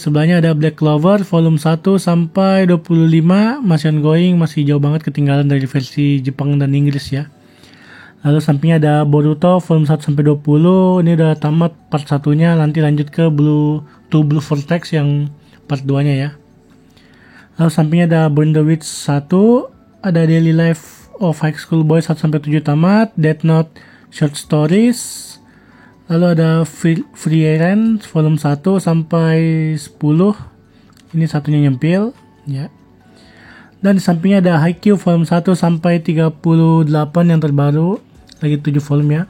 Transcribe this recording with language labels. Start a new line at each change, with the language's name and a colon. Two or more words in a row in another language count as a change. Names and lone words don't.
Indonesian: Sebelahnya ada Black Clover volume 1-25, masih ongoing, masih jauh banget ketinggalan dari versi Jepang dan Inggris ya. Lalu sampingnya ada Boruto volume 1 sampai 20. Ini udah tamat part 1-nya, nanti lanjut ke Blue Vortex yang part 2-nya ya. Lalu sampingnya ada Burn the Witch 1, ada Daily Life of High School Boy 1 sampai 7 tamat, Death Note Short Stories. Lalu ada Free Eren volume 1 sampai 10. Ini satunya nyempil ya. Dan di sampingnya ada Haikyuu volume 1 sampai 38 yang terbaru, lagi 7 volume ya.